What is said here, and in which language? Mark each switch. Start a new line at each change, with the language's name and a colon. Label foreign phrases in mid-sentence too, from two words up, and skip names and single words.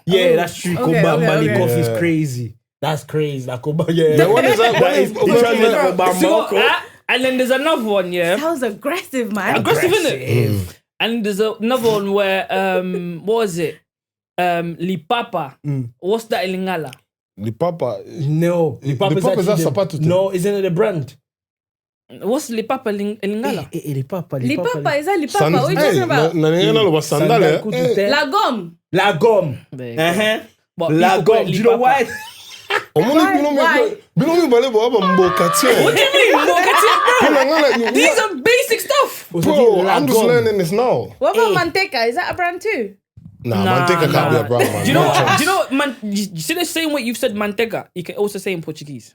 English: Yeah, that's true. Bambo Lukov is crazy. That's crazy. Yeah. What is that? And then there's another one, yeah. Sounds aggressive, man. Aggressive, isn't it? And there's another one where, what was it? Lipapa. What's that in Lingala? Lipapa? No. Lipapa is that sapato? No, isn't it a brand? What's Lipapa in Lingala? Lipapa, is that Lipapa? What are you talking about?
French: La gomme. La gomme.
English: But
French: la gomme.
English: Do you know why? Why? What do you mean, bro? These are basic stuff. Bro, I'm just learning this now. What about Manteca? Is that a brand too? Nah, Manteca can't be a brand, man. Do you know, you see the same way you've said Manteca, you can also say in Portuguese.